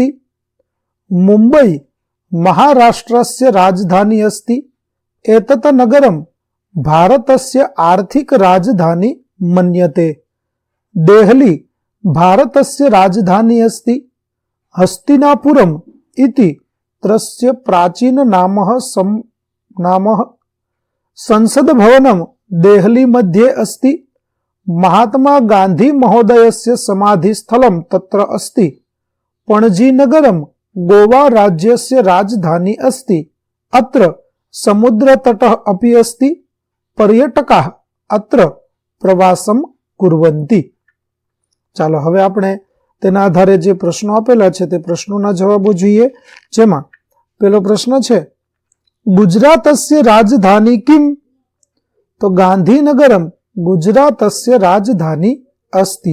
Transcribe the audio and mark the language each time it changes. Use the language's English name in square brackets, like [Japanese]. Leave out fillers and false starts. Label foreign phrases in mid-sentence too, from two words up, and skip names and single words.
[Sanskrit] मुंबई महाराष्ट्रस्य राजधानी अस्ति, एतत नगरम भारतस्य आर्थिक राजधानी मन्यते. देहली भारतस्य राजधानी अस्ति. हस्तिनापुरम इति त्रस्य प्राचीन नामः संसद भवनम देहली मध्ये अस्ति. महात्मा गांधी महोदयस्य समाधि स्थलम तत्र अस्ति. पणजी नगरम गोवा राज्यस्य राजधानी अस्ति. अत्र समुद्र तटः अपि अस्ति. पर्यटकाः अत्र प्रवासम कुर्वन्ति. [Gujarati] ચાલો હવે આપણે તેના આધારે જે પ્રશ્નો આપેલા છે તે પ્રશ્નોના જવાબો જોઈએ. જેમાં પેલો પ્રશ્ન છે, [Sanskrit] गुजरातस्य राजधानी किम? તો गांधीनगरम गुजरातस्य राजधानी अस्ति.